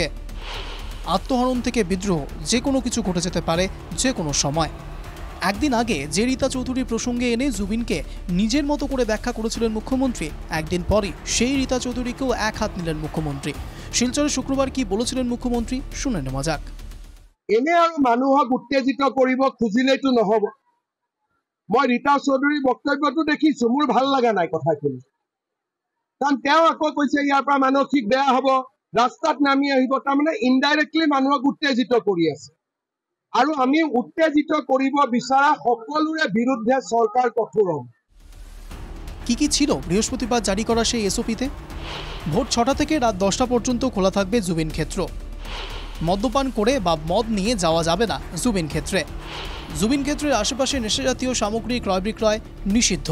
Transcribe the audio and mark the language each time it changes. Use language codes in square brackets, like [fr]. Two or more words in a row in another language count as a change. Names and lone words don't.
[bn] আত্মহনন থেকে বিদ্রোহ, যে কোনো কিছু ঘটে যেতে পারে যে কোনো সময়। একদিন আগে যে রীতা চৌধুরীর প্রসঙ্গে এনে জুবিনকে নিজের মতো করে ব্যাখ্যা করেছিলেন মুখ্যমন্ত্রী, একদিন পরই সেই রীতা চৌধুরীকেও এক হাত নিলেন মুখ্যমন্ত্রী। শিলচরে শুক্রবার কি বলেছিলেন মুখ্যমন্ত্রী শুনে নেওয়া যাক। [as] এনে আৰু মানুহক উত্তেজিত কৰিব খুজিলেতো নহব। মই রীতা চৌধুরীর বক্তব্যটো দেখিছো, মোৰ ভাল লগা নাই কথাখিনি, কাৰণ তেওঁ আকৌ কৈছে ইয়াৰ পৰা মানসিক বেয়া হ'ব, ৰাস্তাত নামি আহিব, তাৰমানে ইনডাইৰেক্টলি মানুহক উত্তেজিত কৰি আছে। আৰু আমি উত্তেজিত কৰিব বিচৰা সকলোৰে বিৰুদ্ধে চৰকাৰ কঠোৰ হ'ব। [bn] কি ছিল বৃহস্পতিবার জারি করা সেই এসওপিতে? ভোর 6টা থেকে রাত 10টা পর্যন্ত খোলা থাকবে জুবিন ক্ষেত্র। মদ্যপান করে বা মদ নিয়ে যাওয়া যাবে না জুবিন ক্ষেত্রে। জুবিন ক্ষেত্রের আশেপাশে নেশাজাতীয় সামগ্রী ক্রয় বিক্রয় নিষিদ্ধ।